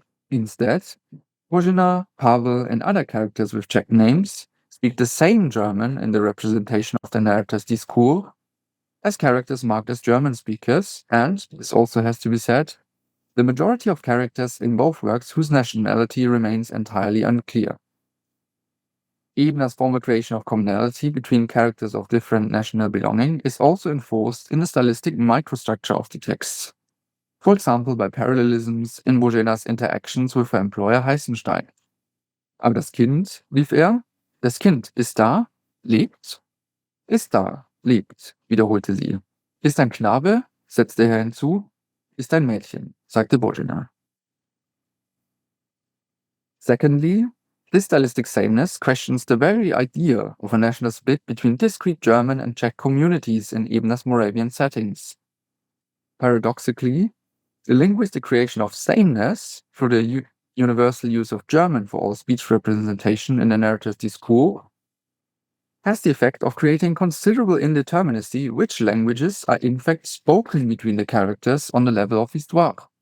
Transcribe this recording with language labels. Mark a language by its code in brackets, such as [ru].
[en] Instead, Božena, Pavel, and other characters with Czech names speak the same German in the representation of the narrator's discourse as characters marked as German speakers, and, this also has to be said, the majority of characters in both works whose nationality remains entirely unclear. Ebner's formal creation of commonality between characters of different national belonging is also enforced in the stylistic microstructure of the texts, for example by parallelisms in Boženas interactions with her employer Heißenstein. [de] Aber das Kind, rief er, das Kind ist da, lebt? Ist da, lebt, wiederholte sie. Ist ein Knabe, setzte er hinzu, ist ein Mädchen, sagte Božena. [en] Secondly, this stylistic sameness questions the very idea of a national split between discrete German and Czech communities in Ebner's Moravian settings. Paradoxically, the linguistic creation of sameness through the universal use of German for all speech representation in the narrative discourse has the effect of creating considerable indeterminacy which languages are in fact spoken between the characters on the level of histoire.